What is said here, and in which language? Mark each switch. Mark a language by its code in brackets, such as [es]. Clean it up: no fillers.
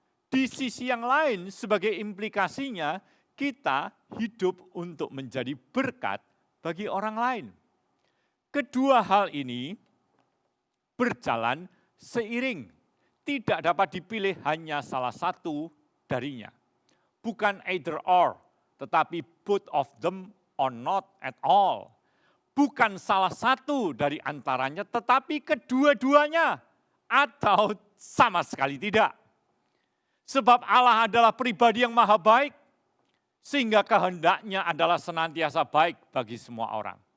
[id] Di sisi yang lain, sebagai implikasinya, kita hidup untuk menjadi berkat bagi orang lain. Kedua hal ini berjalan seiring, tidak dapat dipilih hanya salah satu darinya. Bukan [en] either or, [id] tetapi [en] both of them or not at all. [id] Bukan salah satu dari antaranya, tetapi kedua-duanya atau sama sekali tidak. Sebab Allah adalah pribadi yang maha baik, sehingga kehendaknya adalah senantiasa baik bagi semua orang.